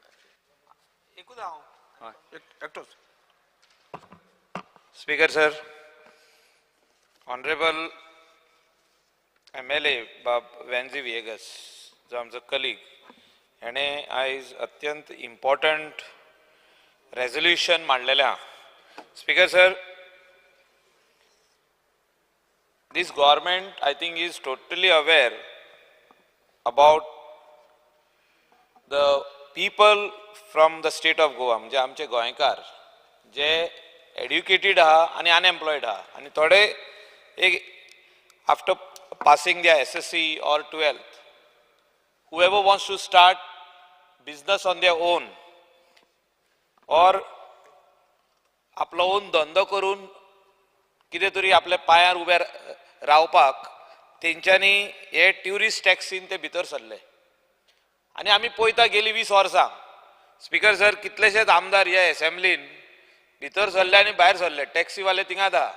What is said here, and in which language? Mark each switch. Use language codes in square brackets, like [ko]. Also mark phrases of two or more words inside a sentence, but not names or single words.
[en] Speaker sir, Honorable MLA [kok] Bab Vanzi Viegas, जो आमचो कलीग, हेणे आयज अत्यंत इम्पॉर्टंट रेजोल्यूशन मांडलेलें आहा. [en] Speaker sir, this government I think is totally aware about the people from the state of Goa, [kok] म्हणजे आमचे गोंयकार जे एड्युकेटेड आहा आनी अनएम्प्लॉयड आहा, आनी थोडे एक [en] after passing their SSC or 12th, whoever wants to start business on their own or [kok] आपलो ओन धंदो करून कितें तरी आपल्या पांयार उबे रावपाक तेंच्यांनी हे ट्युरिस्ट टॅक्सीन ते भितर सरले. आनी आमी पळयता गेली 20 वर्सां [en] speaker sir [kok] कितलेशेच आमदार ह्या एसेंब्लीन भितर सरले आनी भायर सरले, टॅक्सीवाले थिंगात आहा.